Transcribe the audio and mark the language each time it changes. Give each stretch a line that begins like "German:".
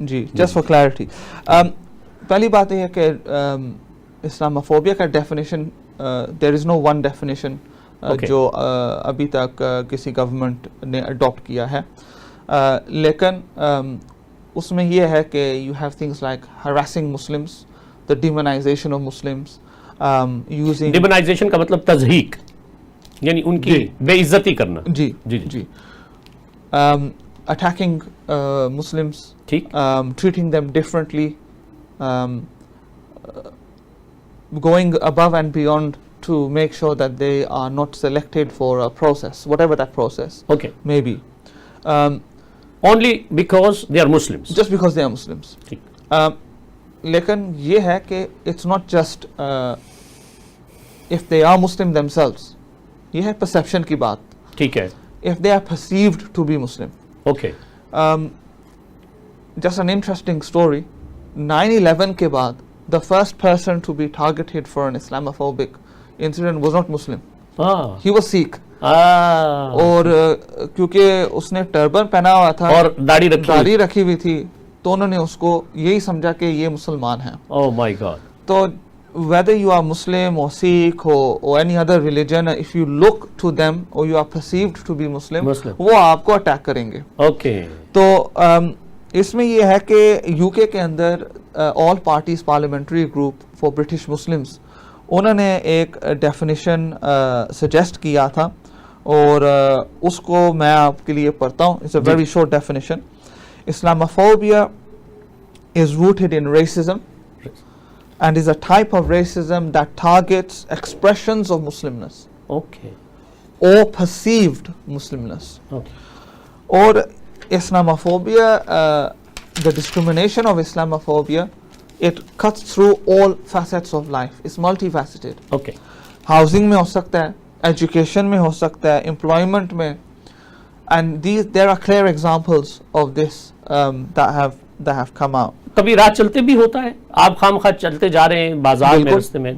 Hindi: Ji,
English: just for clarity,
Hindi: पहली बात यह है कि इस्लामोफोबिया का definition,
English: there is no one definition
Hindi: जो अभी तक किसी गवर्नमेंट ने अडॉप्ट किया है, लेकिन उसमें यह है कि
English: you have things like harassing Muslims, the demonization of Muslims, using
Hindi: डिमोनाइजेशन का मतलब तज़हीक, यानी उनकी बेइज्जती करना। जी जी जी,
English: attacking Muslims,
Hindi: ठीक,
English: Treating them differently, going above and beyond to make sure that they are not selected for a process, whatever that process may be, only because they are Muslims, just because they are Muslims.
Hindi: लेकिन ये है कि
English: it's not just if they are Muslim themselves,
Hindi: ये है perception की बात। ठीक है,
English: if they are perceived to be Muslim. okay, just an interesting story, 9/11
Hindi: के बाद
English: the first person to be targeted for an Islamophobic incident was not Muslim. He was Sikh.
Hindi: और क्योंकि उसने टर्बन पहना हुआ था और दाढ़ी रखी हुई थी, तो उन्होंने उसको यही समझा कि ये मुसलमान है।
English: Oh my God. तो whether you are Muslim or Sikh or any other religion, if you look to them or you are perceived to be Muslim,
Hindi: वो आपको अटैक करेंगे।
English: Okay.
Hindi: तो इसमें यह है कि यूके के अंदर all parties parliamentary group for British Muslims, उन्होंने एक डेफिनेशन सजेस्ट किया था और उसको मैं आपके लिए पढ़ता हूँ।
English: It's a very short definition. Islamophobia is rooted in racism and is a type of racism that targets expressions of Muslimness, okay, or perceived Muslimness. Okay. Or Islamophobia, the discrimination of Islamophobia, it cuts through all facets of life. It's multifaceted. Okay.
Hindi: Housing में हो सकता है, education में हो सकता है, employment में,
English: and there are clear examples of this that have come out.
Hindi: कभी रात चलते भी होता है, आप खामखा चलते जा रहे हैं बाजार में, रास्ते में,